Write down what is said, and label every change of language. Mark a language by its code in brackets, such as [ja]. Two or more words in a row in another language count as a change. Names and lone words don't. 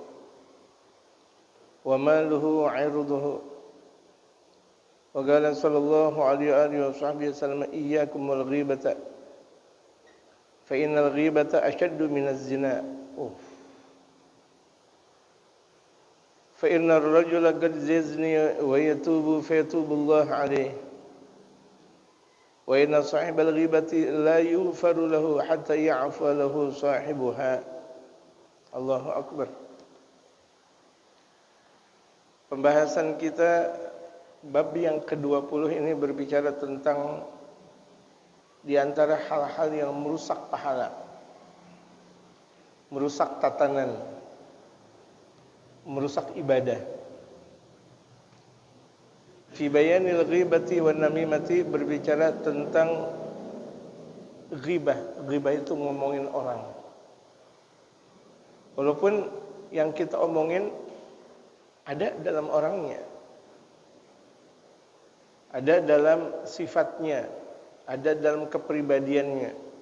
[ar] وماله وعرضه وقال صلى الله عليه وآله وصحبه وسلم إياكم والغيبة فإن الغيبة أشد من الزنا فإن الرجل قد يزني ويتوب فيتوب الله عليه وإن صاحب الغيبة لا يغفر له حتى يعفو له صاحبها. الله أكبر. [id] Pembahasan kita bab yang ke-20 ini berbicara tentang di antara hal-hal yang merusak pahala, merusak tatanan, merusak ibadah. [ar] في بيان الغيبة والنميمة, [id] berbicara tentang ghibah. Ghibah itu ngomongin orang. Walaupun yang kita omongin ada dalam orangnya, ada dalam sifatnya, ada dalam kepribadiannya.